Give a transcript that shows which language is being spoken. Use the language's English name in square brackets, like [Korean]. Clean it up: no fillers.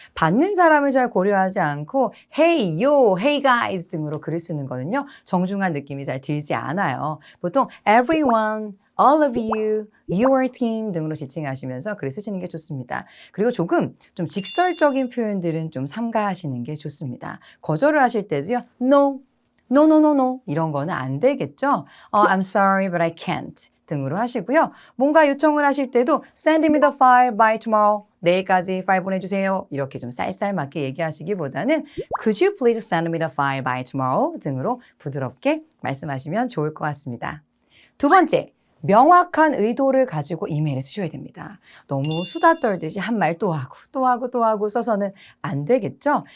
[Korean] 받는 사람을 잘 고려하지 않고 [English] hey, yo, hey guys [Korean] 등으로 글을 쓰는 거는요. 정중한 느낌이 잘 들지 않아요. 보통 [English] everyone, all of you, your team [Korean] 등으로 지칭하시면서 글을 쓰시는 게 좋습니다. 그리고 조금 좀 직설적인 표현들은 좀 삼가하시는 게 좋습니다. 거절을 하실 때도요. [English] No, no, no, no, no [Korean] 이런 거는 안 되겠죠. [English] I'm sorry, but I can't [Korean] 등으로 하시고요. 뭔가 요청을 하실 때도 [English] send me the file by tomorrow. [Korean] 내일까지 파일 보내주세요. 이렇게 좀 쌀쌀맞게 얘기하시기보다는 [English] could you please send me the file by tomorrow [Korean] 등으로 부드럽게 말씀하시면 좋을 것 같습니다. 두 번째, 명확한 의도를 가지고 이메일을 쓰셔야 됩니다. 너무 수다 떨듯이 한 말 또 하고 써서는 안 되겠죠?